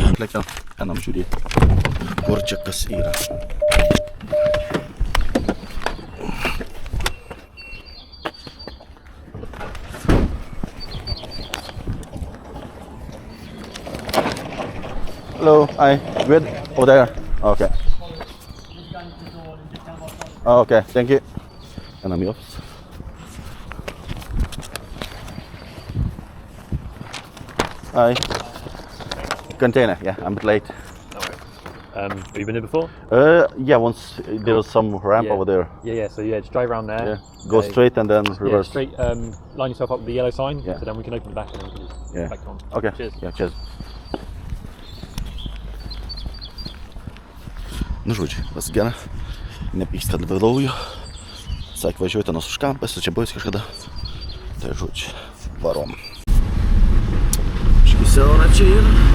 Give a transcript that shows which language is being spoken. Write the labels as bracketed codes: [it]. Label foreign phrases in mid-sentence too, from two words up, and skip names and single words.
[lt] Atlikėjau. Einam žiūrėti. Kur čia kas yra. [en] Hello, hi. Good? Over there. Okay. Oh, okay, thank you. [lt] Einam į office. Hi. [en] Container, yeah, I'm a bit late. Have you been here before? Yeah, once there was some ramp Yeah. over there. Yeah, so just drive around there. Yeah, go straight and then Yeah, reverse. straight, line yourself up with the yellow sign, Yeah. so then we can open the back and then we can just Yeah. back on. Okay, Cheers. yeah, cheers. [lt] Nu, žodžiu, pas gerą. Nepykst, kad vėlauju. Sakė, važiuoju ten už kampą, esu čia buvęs kažkada. Tai žodžiu, varom. Siaura čia yra.